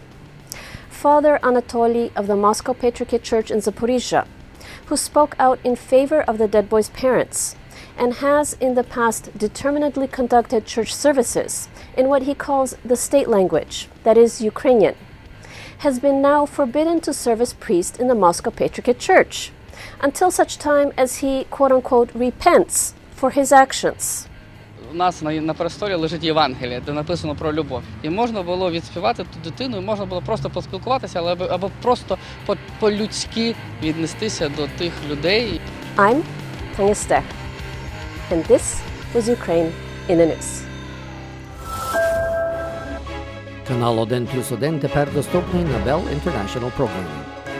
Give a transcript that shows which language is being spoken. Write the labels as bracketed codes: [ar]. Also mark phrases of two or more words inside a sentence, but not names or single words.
[en] Father Anatoly of the Moscow Patriarchate Church in Zaporizhzhia, who spoke out in favor of the dead boy's parents and has in the past determinedly conducted church services in what he calls the state language, that is Ukrainian, has been now forbidden to serve as priest in the Moscow Patriarchate Church until such time as he, quote-unquote, repents for his actions. [uk] У нас на престолі лежить Євангеліє, де написано про любов. І можна було відспівати ту дитину, і можна було просто поспілкуватися, або просто по-людськи віднестися до тих людей. [en] I'm Tanya Stech, and this was Ukraine in the News. [uk] Канал 1+1 тепер доступний на Bell International Programming.